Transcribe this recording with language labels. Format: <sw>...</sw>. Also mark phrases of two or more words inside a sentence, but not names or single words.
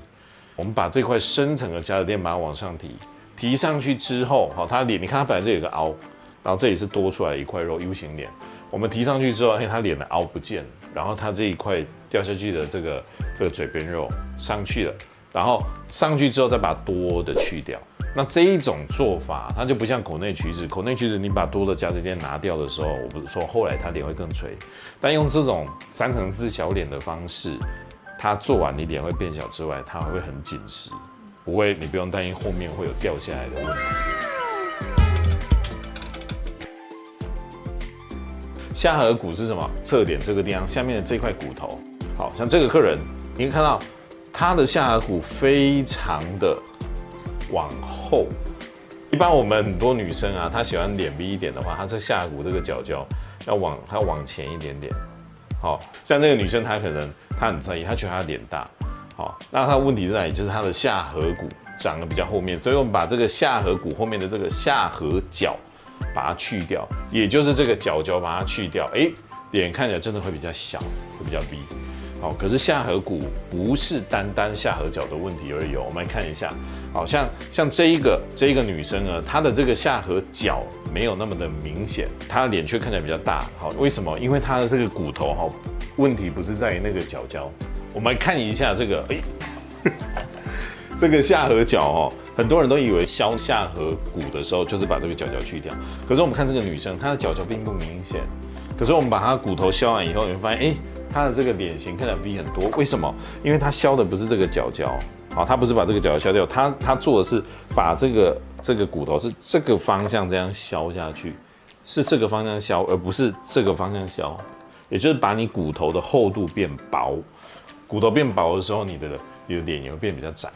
<zh>我們把這塊深層的夾子墊把它往上提上去之後，它臉你看它本來這有個凹，然後這裡是多出來一塊肉 U 型臉， 我們提上去之後，他臉的凹不見了，然後他這一塊掉下去的這個嘴邊肉上去了，然後上去之後再把多的去掉。那這一種做法，它就不像口內齲子。口內齲子你把多的假指墊拿掉的時候，我不是說後來他臉會更垂，但用這種3層4小臉的方式，它做完你臉會變小之外，它還會很緊實，不會，你不用擔心後面會有掉下來的問題。下頜骨是什麼？側臉這個地方下面的這塊骨頭，好像這個客人，你可以看到他的下頜骨非常的往後。一般我們很多女生啊，她喜歡臉 V 一點的話，她这下頜骨這個角角要往前一點點。好像這個女生，她可能她很在意，她覺得她臉大。好，那她的問題在哪裡？就是她的下頜骨長得比較後面，所以我們把這個下頜骨後面的這個下頜角把它去掉，也就是這個角角把它去掉，臉看起來真的會比較小，會比較 V。好，可是下頜骨不是單下頜角的問題而已。我們來看一下，好像這一個女生呢，她的這個下頜角沒有那麼的明顯，她的臉卻看起來比較大。好，為什麼？因為她的這個骨頭哈，問題不是在於那個角角。我們來看一下這個，這個下頜角哦，很多人都以為削下頜骨的時候就是把这個角角去掉，可是我們看這個女生，她的角角並不明顯。可是我們把她骨頭削完以後，你會發現，她的這個臉型看起來 V 很多，為什麼？因為她削的不是這個角角，好，她不是把這個角角削掉，她做的是把這個骨頭是這個方向這樣削下去，是這個方向削，而不是這個方向削，也就是把你骨頭的厚度變薄，骨頭變薄的時候，你的臉也會變比較窄。</zh>